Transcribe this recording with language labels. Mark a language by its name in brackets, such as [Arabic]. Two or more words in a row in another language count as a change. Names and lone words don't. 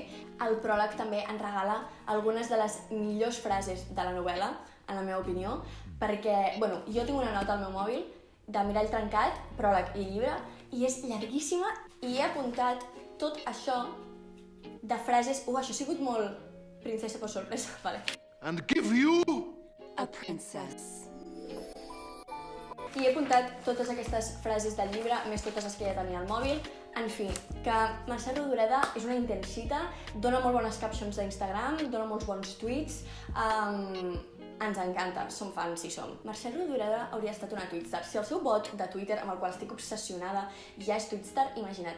[Catalan] El pròleg també en regala algunes de les millors frases de la novel·la, en la meva opinió, perquè, jo tinc una nota al meu mòbil de Mirall trencat, pròleg i llibre, i és llarguíssima i he apuntat tot això de frases... això ha sigut molt princesa per sorpresa, vale. [English] And give you a princess. [Catalan] I he apuntat totes aquestes frases del llibre, més totes les que ja tenia al mòbil. En fi, que Mercè Rodoreda és una intensita, dona molt bones captions d'Instagram, dona molts bons tuits, ens encanta, som fans si som. Mercè Rodoreda hauria estat una twitstar. Si el seu bot de Twitter, amb el qual estic obsessionada, ja és twitstar, imagina't.